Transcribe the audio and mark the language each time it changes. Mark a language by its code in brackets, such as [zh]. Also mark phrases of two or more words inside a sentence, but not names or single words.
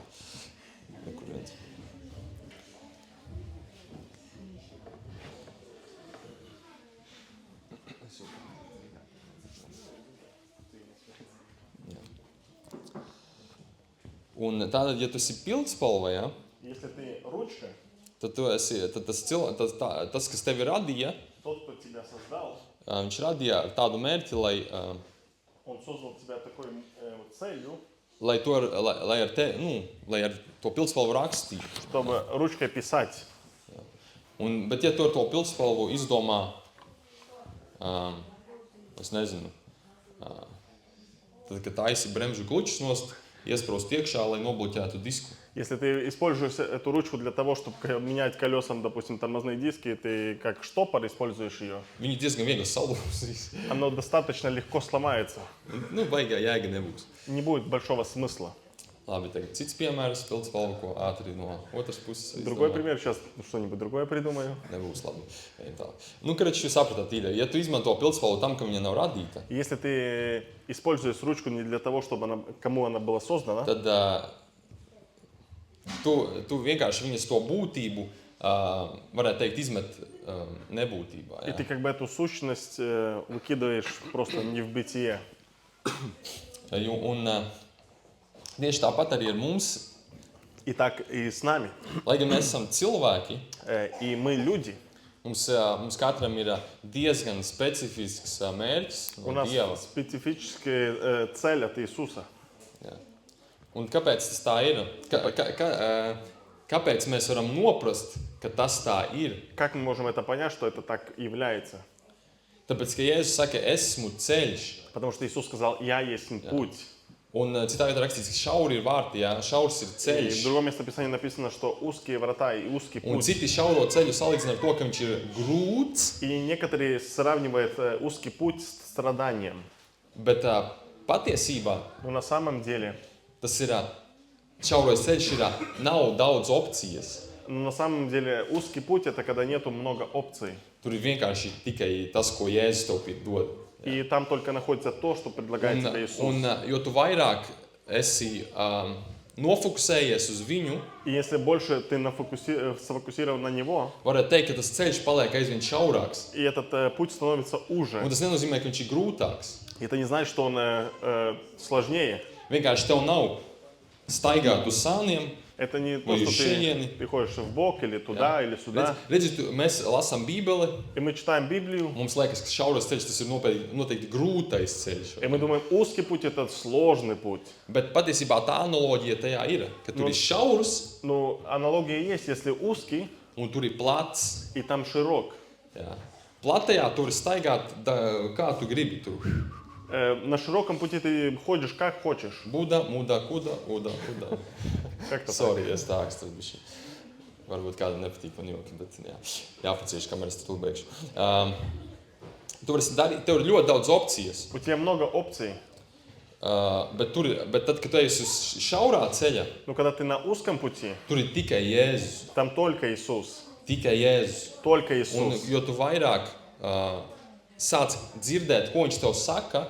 [lv] Nekur viens. Un tātad, ja tu esi pildspalva, ja, [ru] Если ты ручка, [lv] tad tas, kas tevi radīja, [ru] тот, кто тебя создал, [lv] viņš radīja ar tādu mērķi, [ru] он создал тебя такой целью, [lv] lai ar to pildspalvu rakstītu. [ru] чтобы ручкой писать. [lv] Bet ja tu ar to pildspalvu izdomā, es nezinu, tad, kad taisi bremžu klučus nost, iesprost iekšā, lai nobloķētu disku. [ru] Если ты используешь эту ручку для того, чтобы менять колесам, допустим, тормозные диски, ты как штопор используешь ее, [lv] Viņi diezgan viegli salūzīs. [ru] оно достаточно легко сломается. [lv] Baigā jēga nebūs. [ru] Не будет большого смысла. [lv] Labi, tagad cits piemērs, pildspalva, ko ātri no otras puses. [ru] Другой пример, сейчас что-нибудь другое придумаю. [lv] Nebūs labi. Короче, jūs sapratāt ideju. Ja tu izmanto pildspalvu tam, ka viņa nav radīta, [ru] Если ты используешь ручку не для того, чтобы кому она была создана, [lv] tad tu vienkārši viņas to būtību, varētu teikt, izmet nebūtībā. [ru] и ты как бы эту сущность выкидываешь просто не в бытие. [lv] Un tieši tāpat arī ar mums, [ru] И так и с нами. [lv] lai gan mēs esam cilvēki, [ru] И мы люди. [lv] mums katram ir diezgan specifisks mērķis [ru] У [lv] no [ru] нас [lv] Dieva. [ru] специфическая цель от Иисуса. [lv] Jā. Un kāpēc tas tā ir? Kāpēc mēs varam noprast, ka tas tā ir? [ru] Как мы можем это понять, что это так является? [lv] Tāpēc, ka Jēzus saka, esmu ceļš. [ru] Потому что Иисус сказал, я есть путь. [lv] Un citā vietā rakstīts, ka šauri ir vārti, jā, šaurs ir [ru] И в [lv] ceļš. [ru] другом месте Писания написано, что узкие врата и узкий [lv] Un [ru] путь. [lv] citi šauro ceļu salīdzina ar to, ka viņš ir grūts, [ru] И некоторые сравнивают узкий путь с страданием. [lv] bet patiesībā [ru] Но на самом деле, [lv] tas ir šaurais ceļš, nav daudz opcijas. [ru] узкий путь это когда нету много опций. [lv] Tur ir vienkārši tikai tas, ko Jēzus tev dod. [ru] И там только находится то, что предлагает тебе Иисус. [lv] Jo tu vairāk esi nofokusējies uz viņu, [ru] И если больше ты сфокусирован на Него, [lv] varētu teikt, ka tas ceļš paliek aizvien šaurāks. [ru] и этот путь становится уже. [lv] Un tas nenozīmē, ka viņš ir grūtāks. [ru] И это не значит, что он сложнее. [lv] Vienkārši tev nav staigāt uz sāniem [ru] Это не то, Ой, что шиени. ты ходишь в бок или туда, или сюда. [lv] Redziet, mēs lasām Bībeli, [ru] И мы читаем Библию, [lv] mums liekas, ka šaurais ceļš tas ir noteikti grūtais ceļš. [ru] и мы думаем, узкий путь это sложный путь. [lv] Bet patiesībā tā analoģija tajā ir, ka tur ir šaurs [ru] Ну, аналогия есть, если узкий [lv] un tur ir plats. [ru] и там широк. [lv] Jā. Platajā tur staigāt, kā tu gribi. Tur. [ru] На широком пути ты ходишь как хочешь. Buda, muda, kuda, uda, uda. Как-то так. [lv] Sorry, es tā ekstrēju bišķi. Varbūt kādam nepatīk man joki, bet jā, jāpacieš, kamēr es tur beigšu. Tu vari darīt, tev ir ļoti daudz opcijas, [ru] У тебя много опций. [lv] bet tad, kad tu esi uz šaurā ceļa, [ru] Но когда ты на узком пути, [lv] tur ir tikai Jēzus. там только Иисус. Tikai Jēzus. [ru] Только [lv] Un, [ru] Иисус. [lv] jo tu vairāk sāc dzirdēt, ko viņš tev saka,